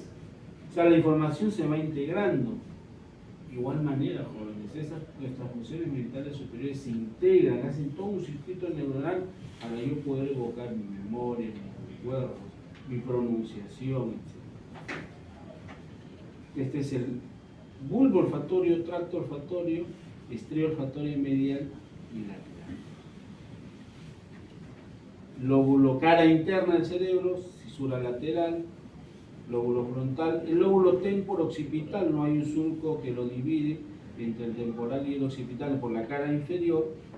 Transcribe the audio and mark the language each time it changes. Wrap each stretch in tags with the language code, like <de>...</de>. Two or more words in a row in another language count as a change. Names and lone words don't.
<es>O sea, la información se va integrando. De igual manera, jóvenes, nuestras funciones mentales superiores se integran, hacen todo un circuito neuronal para yo poder evocar mi memoria, mis recuerdos, mi pronunciación, etc. Este es el bulbo olfatorio, tracto olfatorio, estría olfatoria medial y lateral. Lóbulo cara interna del cerebro, cisura lateral, lóbulo frontal. El lóbulo temporo-occipital, no hay un surco que lo divide entre el temporal y el occipital por la cara inferior.</es>